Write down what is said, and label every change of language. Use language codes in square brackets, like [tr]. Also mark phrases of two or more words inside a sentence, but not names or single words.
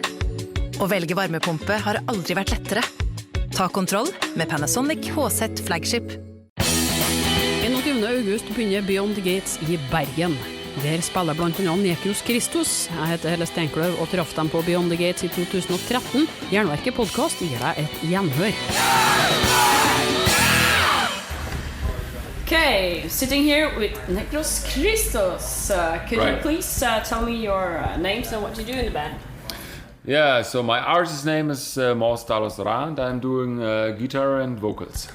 [no] Å velge varmepumpe har aldri vært lettere. Ta kontroll med Panasonic HZ Flagship. 21. august begynner Beyond the Gates i Bergen. Der spiller blant annet Necros Christos. Jeg heter Helle Steinkløv og traff dem på Beyond the Gates i 2013. Jernverket-podcast gir deg et gjenhør. [en] Okay, sitting here with Necros Christos. Could you please tell me your names and what you do in the band? Yeah, so my artist name is Mors Dalos Ra, and I'm doing guitar and vocals.